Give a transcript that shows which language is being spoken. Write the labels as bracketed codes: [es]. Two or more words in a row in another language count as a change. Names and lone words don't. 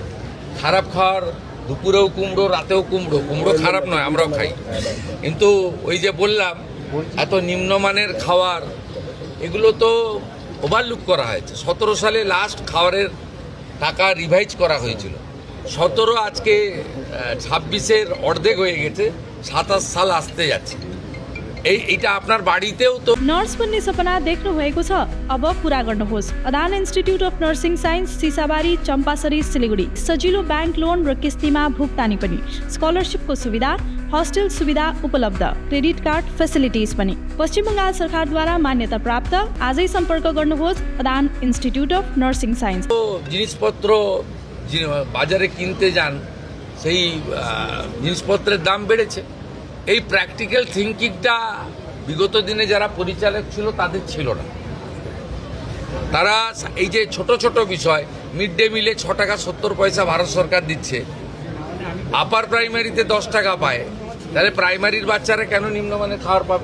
[bn] খারাপ খাওয়ার, দুপুরেও কুমড়ো, রাতেও কুমড়ো, কুমড়ো খারাপ নয়, আমরাও খাই, কিন্তু ওই যে বললাম এত নিম্নমানের খাওয়ার, এগুলো তো ওভারলুক করা হয়েছে। 17 সালে লাস্ট খাওয়ারের টাকা রিভাইজ করা হয়েছিল, 17 আজকে 26-এর অর্ধেক হয়ে গেছে, 27 সাল আসতে যাচ্ছে। এইটা আপনার বাড়িতেও তো [ne] नर्स बन्ने सपना देख्नु भएको छ अब पूरा गर्नुहोस्। अदान इन्स्टिट्युट अफ नर्सिङ साइन्स सिसाबारी चम्पासरी सिलिगुडी। सजिलो [en] bank loan [ne] र किस्तीमा भुक्तानी पनि, स्कलरसिपको सुविधा, हस्टेल सुविधा उपलब्ध, [en] credit card facilities [ne] पनि। पश्चिम बङ्गाल सरकारद्वारा मान्यता प्राप्त। आजै सम्पर्क गर्नुहोस् अदान इन्स्टिट्युट अफ नर्सिङ साइन्स। [bn] জিনিসপত্র বাজারে কিনতে যান, সেই জিনিসপত্রের দাম বেড়েছে। এই [en] practical thinking [bn] বিগত দিনে যারা পরিচালক ছিল তাদের ছিল না। তারা এই যে ছোট ছোট বিষয়, [en] mid day meal [bn] 6 টাকা 70 পয়সা ভারত সরকার দিচ্ছে, [en] upper primary [bn] 10 টাকা পায়, তাহলে প্রাইমারির বাচ্চারা কেন নিম্নমানের খাবার পাবে?